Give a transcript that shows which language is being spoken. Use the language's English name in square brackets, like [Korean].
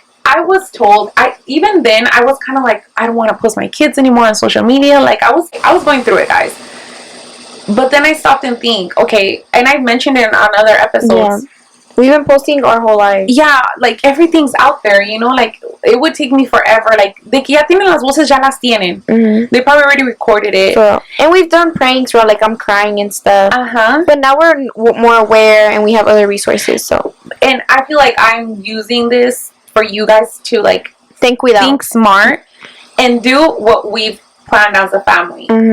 [English] I was told, even then, I was kind of like, I don't want to post my kids anymore on social media. Like, I was going through it, guys. But then I stopped and think, okay, and I've mentioned it on other episodes. Yeah. We've been posting our whole life. Yeah, like, everything's out there, you know? Like, it would take me forever. Like, [Spanish] de que ya tienen las voces, ya las tienen. [English] They probably already recorded it. So, and we've done pranks where, like, I'm crying and stuff. But now we're more aware and we have other resources, so. And I feel like I'm using this for you guys to, like, think smart and do what we've planned as a family.